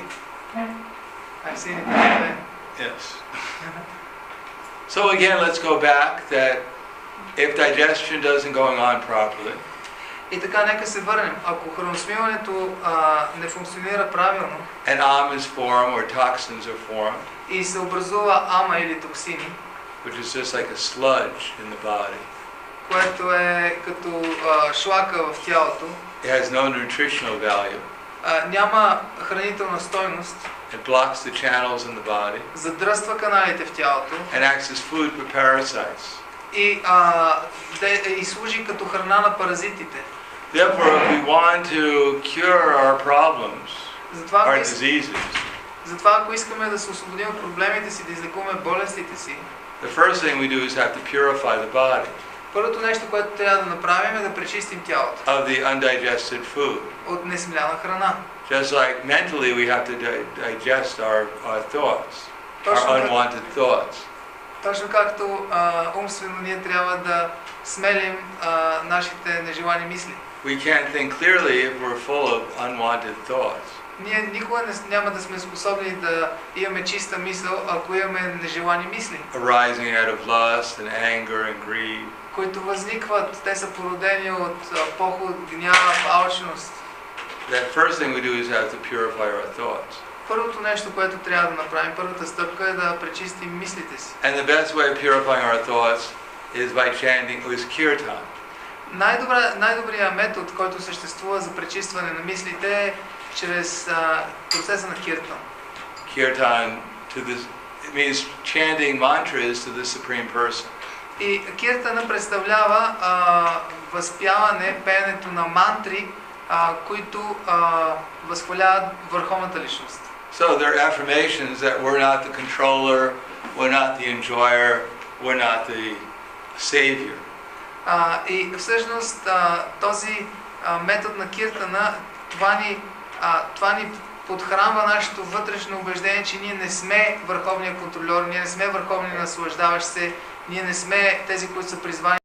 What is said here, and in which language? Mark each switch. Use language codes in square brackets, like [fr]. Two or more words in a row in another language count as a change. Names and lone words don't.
[en] I've seen it. Yes. So again, let's go back that if digestion doesn't going on properly, [bg] и така, нека се върнем. Ако храносмилането не функционира правилно, [en] an am is formed or toxins are formed, [bg] и се образува ама или токсини, [en] which is just like a sludge in the body, [bg] което е като шлака в тялото, [en] it has no nutritional value, [bg] няма хранителна стойност, [en] it blocks the channels in the body, [bg] задръства каналите в тялото, [en] and acts as food for parasites. [bg] И служи като храна на паразитите. [en] Therefore, if we want to cure our problems, our diseases, [bg] затова ако искаме да се освободим от проблемите си, да излекуваме болестите си, [en] the first thing we do is have to purify the body [bg] първото нещо, което трябва да направим, е да пречистим тялото [en] of the undigested food. [bg] от несмляна храна. [en] Just like mentally we have to digest our thoughts, our unwanted thoughts. [bg] Точно както умствено ние трябва да смелим нашите нежелани мисли. [en] We can't think clearly if we're full of unwanted thoughts. [bg] Ние никога няма да сме способни да имаме чиста мисъл, ако имаме нежелани мисли. [en] Arising out of lust and anger and greed. [bg] Които възникват, те са породени от похот, гняв, алчност. [en] That first thing we do is have to purify our thoughts. [bg] Първото нещо, което трябва да направим, първата стъпка е да пречистим мислите си. [en] And the best way of purifying our thoughts is by chanting with kirtan. [bg] Най-добрият метод, който съществува за пречистване на мислите, е чрез процеса на киртан. [en] Kirtan it means chanting mantras to the Supreme Person. [bg] И киртана представлява възпяване, пеенето на мантри, които възхваляват върховната личност. [en] So there are affirmations that we're not the controller, we're not the enjoyer, we're not the savior. [bg] И всъщност този метод на киртана, това ни подхранва нашето вътрешно убеждение, че ние не сме върховният контролер, ние не сме върховният наслаждаващ се, ние не сме тези, които са призвани